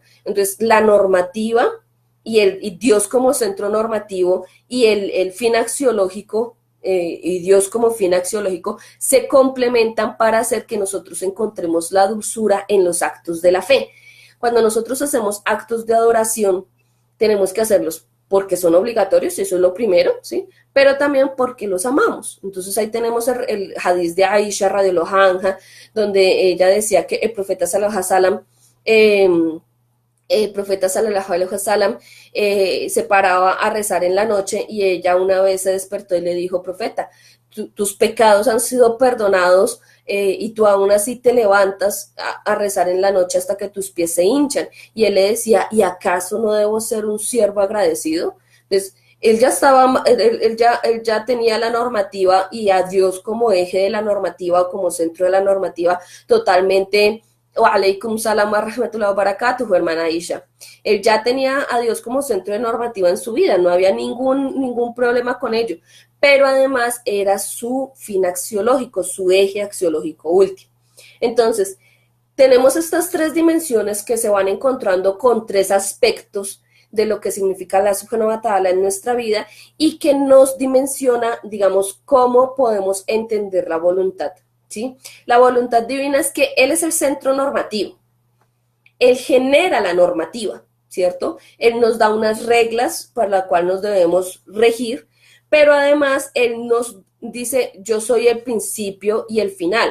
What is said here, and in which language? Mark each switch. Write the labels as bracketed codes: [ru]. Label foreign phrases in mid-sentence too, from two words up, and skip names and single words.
[es] Entonces, la normativa y Dios como centro normativo y el fin axiológico y Dios como fin axiológico se complementan para hacer que nosotros encontremos la dulzura en los actos de la fe. Cuando nosotros hacemos actos de adoración, tenemos que hacerlos porque son obligatorios, eso es lo primero, ¿sí? Pero también porque los amamos. Entonces ahí tenemos el hadiz de Aisha [ar] رضي الله عنها, [es] donde ella decía que el profeta [ar] صلى الله عليه وسلم [es] el profeta [ar] صلى الله عليه وسلم [es] se paraba a rezar en la noche y ella una vez se despertó y le dijo, profeta, tus pecados han sido perdonados y tú aún así te levantas a rezar en la noche hasta que tus pies se hinchan. Y él le decía, ¿y acaso no debo ser un siervo agradecido? Entonces, él ya tenía la normativa y a Dios como eje de la normativa o como centro de la normativa totalmente. [ar] وعليكم السلام ورحمة الله وبركاته, [es] hermana Aisha. Él ya tenía a Dios como centro de normativa en su vida, no había ningún problema con ello, pero además era su fin axiológico, su eje axiológico último. Entonces, tenemos estas tres dimensiones que se van encontrando con tres aspectos de lo que significa la [ar] سبحانه وتعالى [es] en nuestra vida y que nos dimensiona, digamos, cómo podemos entender la voluntad. ¿Sí? La voluntad divina es que Él es el centro normativo. Él genera la normativa, ¿cierto? Él nos da unas reglas para las cuales nos debemos regir, pero además Él nos dice, yo soy el principio y el final.